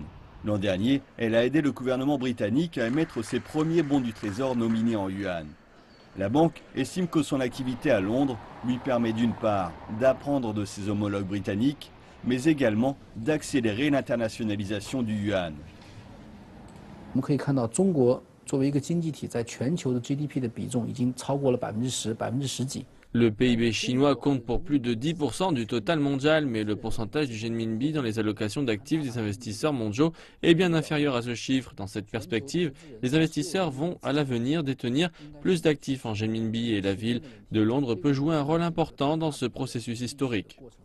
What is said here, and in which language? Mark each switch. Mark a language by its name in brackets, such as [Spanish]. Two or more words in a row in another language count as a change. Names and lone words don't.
[French] L'an dernier, elle a aidé le gouvernement britannique à émettre ses premiers bons du trésor nominés en yuan. La banque estime que son activité à Londres lui permet d'une part d'apprendre de ses homologues britanniques, mais également d'accélérer l'internationalisation du yuan. On peut voir que [Chinese] 中国作为一个经济体在全球的 GDP 的比重已经超过了10%、10%几。 [French] Le PIB chinois compte pour plus de 10% du total mondial, mais le pourcentage du renminbi dans les allocations d'actifs des investisseurs mondiaux est bien inférieur à ce chiffre. Dans cette perspective, les investisseurs vont à l'avenir détenir plus d'actifs en renminbi et la ville de Londres peut jouer un rôle important dans ce processus historique.